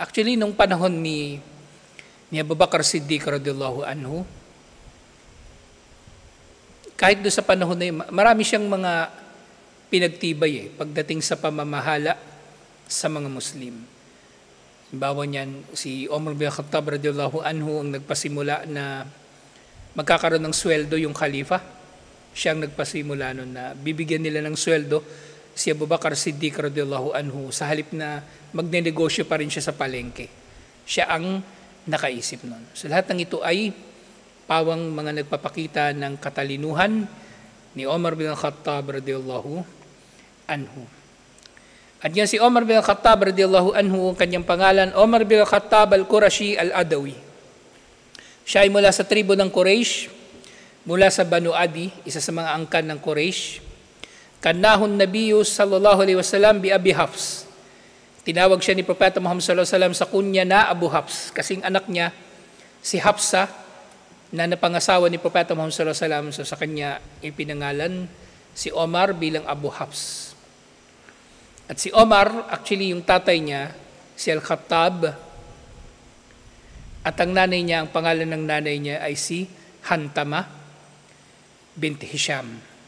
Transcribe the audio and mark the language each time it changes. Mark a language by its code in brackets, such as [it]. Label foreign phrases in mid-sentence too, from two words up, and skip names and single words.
[tl] Actually, nung panahon ni Abu Bakar Siddiq [ar] رضي الله عنه, [tl] kahit doon sa panahon na yun, marami siyang mga pinagtibay pagdating sa pamamahala sa mga Muslim. Halimbawa niyan, si Omar bin Khattab [ar] رضي الله عنه [tl] ang nagpasimula na magkakaroon ng sweldo yung khalifa. Siya ang nagpasimula nun na bibigyan nila ng sweldo si Abu Bakar Siddiq [ar] رضي الله عنه [tl] sa halip na magnenegosyo pa rin siya sa palengke. Siya ang nakaisip nun. So lahat ng ito ay pawang mga nagpapakita ng katalinuhan ni Omar bin Khattab [ar] رضي الله عنه. [tl] At yan si Omar bin Khattab [ar] رضي الله عنه, [tl] ang kanyang pangalan, Omar bin Khattab al-Qurashi al-Adawi. Siya ay mula sa tribo ng Quraysh, mula sa Banu Adi, isa sa mga angkan ng Quraysh. [ar] كناه النبي صلى الله عليه وسلم بأبي حفص. [tl] Tinawag siya ni Propeta Muhammad [ar] صلى الله عليه وسلم [tl] sa kunya na Abu Hafs, kasing anak niya si Hafsa na napangasawa ni Propeta Muhammad [ar] صلى الله عليه وسلم, [tl] so sa kanya ipinangalan si Omar bilang Abu Hafs. At si Omar, actually yung tatay niya, si Al-Khattab, at ang nanay niya, ang pangalan ng nanay niya ay si Hantama binti Hisham.